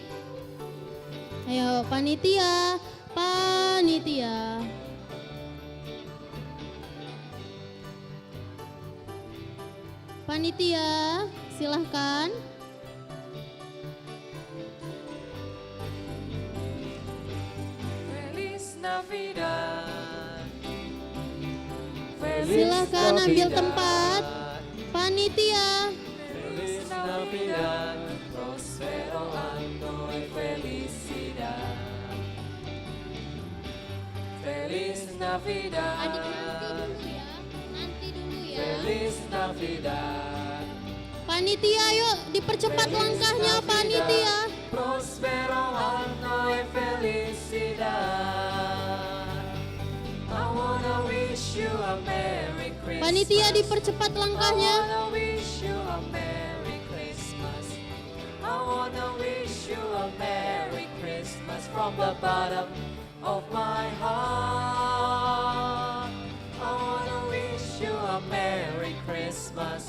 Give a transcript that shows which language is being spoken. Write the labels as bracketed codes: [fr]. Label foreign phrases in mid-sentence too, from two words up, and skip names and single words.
[id] Ayo panitia. Panitia, silahkan. [es] Feliz Navidad. [id] Silahkan ambil tempat. Panitia. [es] Feliz Navidad. Prospero año y felicidad. Feliz Navidad. [id] Nanti dulu ya. [es] Feliz Navidad. [id] Panitia yuk dipercepat langkahnya panitia. [es] Prospero año y felicidad. [en] I wanna wish you a Merry Christmas. [id] Panitia dipercepat langkahnya. [en] I wanna wish you a Merry Christmas. I wanna wish you a Merry Christmas from the bottom of my heart. I wanna wish you a Merry Christmas.